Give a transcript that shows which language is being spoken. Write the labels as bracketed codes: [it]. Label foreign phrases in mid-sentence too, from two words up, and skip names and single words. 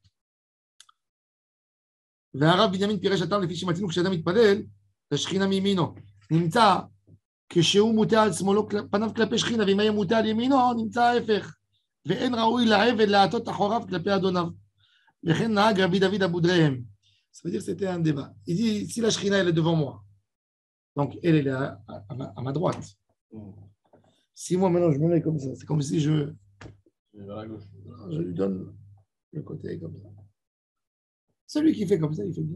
[he] והרב בנימין פירש הטעם לפי שמצינו כשאדם מתפלל, לשכינה מימינו. נמצא כשהוא מוטה על שמאלו פניו כלפי שכינה, ואם יהיה מוטה על ימינו, נמצא ההפך. ואין ראוי לעבד להטות אחוריו כלפי אדוניו. וכן נהג רבי דוד אבודריהם. [fr] Ça veut dire que c'était un débat. Il dit, si la Shrina elle est devant moi, donc elle est à ma droite. Si moi maintenant je me mets comme ça, c'est comme si je lui donne le côté comme ça. Celui qui fait comme ça, il fait bien.